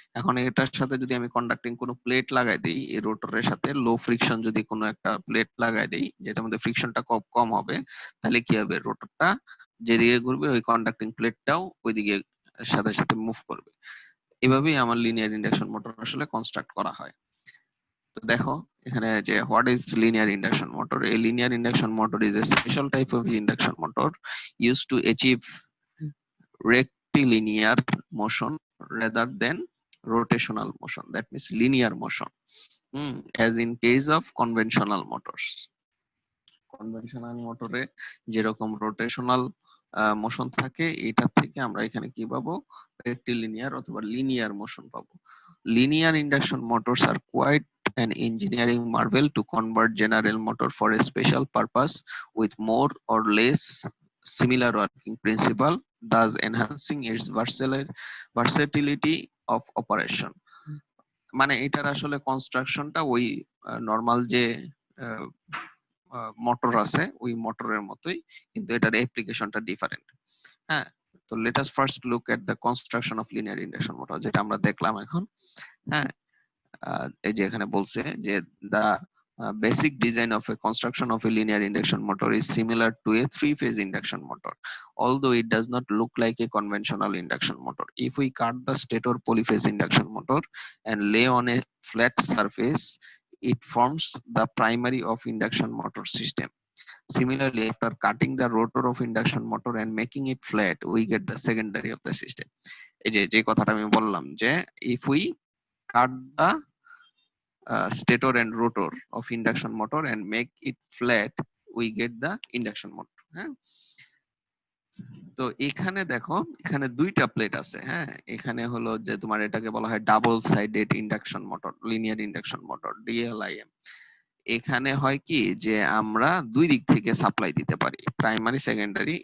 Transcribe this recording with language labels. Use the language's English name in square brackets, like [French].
[Bangla] এখন এটার সাথে যদি আমি কন্ডাক্টিং কোনো প্লেট লাগাই দিই, এই রোটরের সাথে লো ফ্রিকশন যদি কোনো একটা প্লেট লাগাই দিই, যেটার মধ্যে ফ্রিকশনটা কম কম হবে, তাহলে কি হবে, রোটরটা যেদিকে ঘুরবে ওই কন্ডাক্টিং প্লেটটাও ওইদিকে সাথে সাথে মুভ করবে। এভাবেই আমার লিনিয়ার ইন্ডাকশন মোটর আসলে কনস্ট্রাক্ট করা হয়। তো দেখো এখানে যে [English] What is linear induction motor. A linear induction motor is a special type of induction motor used to achieve rectilinear motion rather than rotational motion, that means linear motion, as in case of conventional motors. [Bangla] Conventional মোটরে যেরকম rotational motion থাকে, এটা থেকে আমরা এখানে কি পাবো, rectilinear অথবা লিনিয়ার মোশন পাবো। [English] Linear induction motors are quite an engineering marvel to convert general motor for a special purpose with more or less similar working principle, thus enhancing its versatility of operation. [Bangla] মানে এটার আসলে কনস্ট্রাকশনটা ওই normal যে motor আছে ওই মোটরের মতোই, কিন্তু এটার অ্যাপ্লিকেশনটা ডিফারেন্ট। হ্যাঁ, তো [English] Let us first look at the construction of linear induction motor, যেটা আমরা দেখলাম এখন। [Bangla] হ্যাঁ, এই যে এখানে বলছে যে [English] the basic design of a construction of a linear induction motor is similar to a three-phase induction motor, although it does not look like a conventional induction motor. If we cut the stator polyphase induction motor and lay on a flat surface, it forms the primary of induction motor system. Similarly, after cutting the rotor of induction motor and making it flat, we get the secondary of the system. [Bangla] এই যে কথাটা আমি বললাম যে [English] if we cut the stator and rotor of induction motor and make it flat, we get the induction motor. [Bangla] হ্যাঁ, তো এখানে দেখো, এখানে দুইটা প্লেট আছে। হ্যাঁ, এখানে হলো যে তোমার এটাকে বলা হয় double sided induction motor, linear induction motor, ডিএলআইএম। এখানে হয় কি যে আমরা দুই দিক থেকে সাপ্লাই দিতে পারি, প্রাইমারি সেকেন্ডারি।